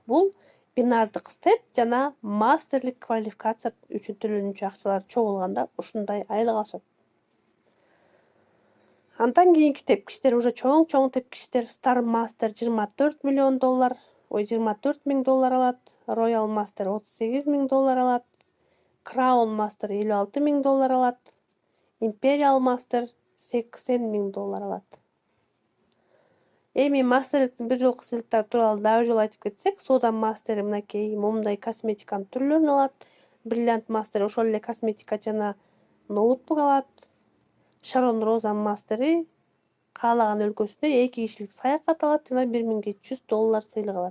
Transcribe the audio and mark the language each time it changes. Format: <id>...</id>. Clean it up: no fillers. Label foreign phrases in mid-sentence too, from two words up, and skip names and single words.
<ky>Бул бинардык степ жана мастерлик квалификация үчүн төлөнүүчү акчалар чогулганда ушундай айлык алышат. Андан кийинки тепкичтер уже чоң тепкичтер.</ky> <en>Star Master</en> <ky>$24 миллион, $24,000 алат.</ky> <en>Royal Master</en> <ky>$38,000 алат.</ky> <en>Crown Master</en> <ky>$56,000 алат.</ky> <en>Imperial Master</en> <ky>$80,000 алат. Эми мастерликтин бир жолку сыйлыктары тууралуу дагы жолу айтып кетсек, соода мастери мынакей момундай косметиканын түрлөрүн алат. Бриллиант мастери ошол эле косметика жана ноутбук алат. Шарон Роза мастери каалаган өлкөсүнө 2 кишилик саякат алат жана $1700 сыйлык алат.</ky>